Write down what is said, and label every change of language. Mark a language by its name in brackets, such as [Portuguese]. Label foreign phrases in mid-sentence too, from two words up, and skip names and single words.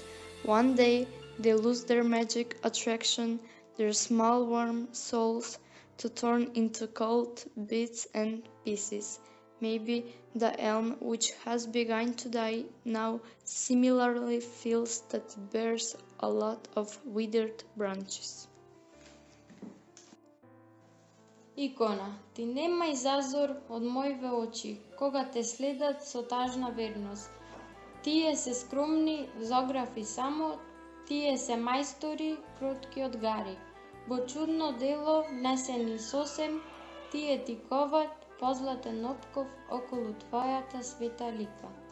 [English] One day they lose their magic attraction, their small warm souls to turn into cold bits and pieces. Maybe the elm, which has begun to die now, similarly feels that it bears a lot of withered branches. [Macedonian] Икона, ти немај зазор од моиве очи, кога те следат со тажна верност. Тие се скромни, зографи само, тие се мајстори, кротки од гари. Во чудно дело, не се ни сосем, тие ти коват позлатен опков околу твојата света лика.